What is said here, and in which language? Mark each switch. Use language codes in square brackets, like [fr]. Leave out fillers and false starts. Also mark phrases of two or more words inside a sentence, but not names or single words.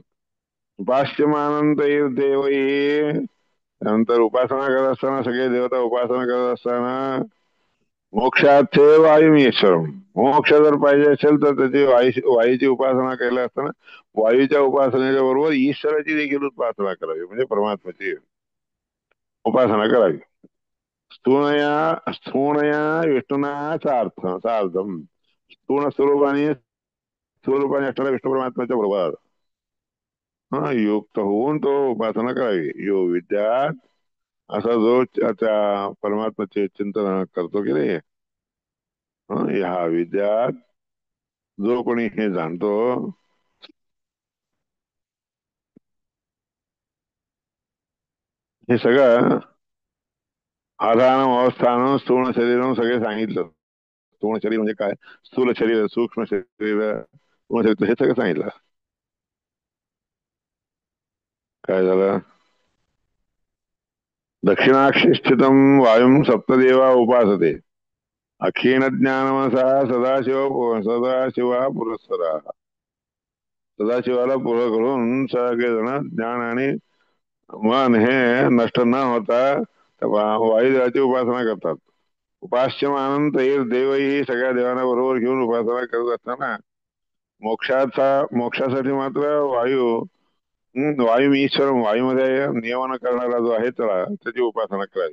[sa] उपास्यमानंत देवही, [mr] नंतर उपासना करत असताना, सगळे देवता उपासना करत असताना, [sa] मोक्षार्थे वायुमीश्वरम, [mr] मोक्ष जर पाहिजे असेल तर त्याची वायूची उपासना केल्या असताना वायूच्या उपासनेच्या बरोबर ईश्वराची देखील उपासना करावी, म्हणजे परमात्म्याची उपासना करावी. [sa] स्थूणया विष्णुना सार्धम, [mr] स्थूण स्वरूपाने असणाऱ्या विष्णू परमात्म्याच्या बरोबर युक्त होऊन तो उपासना करावी. [sa] यो विद्यात, [mr] असा जो त्या परमात्म्याचे चिंतन करतो की नाही, ह्या विद्यात जो कोणी हे जाणतो, हे सगळं आधान अवस्थान स्थूल शरीर सगळे सांगितलं. स्थूल शरीर म्हणजे काय, स्थूल शरीर, सूक्ष्म शरीर, स्थूल शरीर, हे सगळं सांगितलं. काय झालं, [sa] दक्षिणाक्षी स्थितम वायुम सप्तदेवा उपासते. अक्षीण ज्ञानमसा सदाशिवा पुरस्सरा. [mr] सदाशिवाला पुढं करून सगळेजण ज्ञान आणि मन हे नष्ट न होता वायुदेवाची उपासना करतात. [sa] उपास्यमानंत देवही, [mr] सगळ्या देवांना बरोबर घेऊन उपासना करत असताना मोक्षासाठी मात्र वायू ईश्वर, वायूमध्ये नियमन करणारा जो आहे त्याला, त्याची उपासना करावी.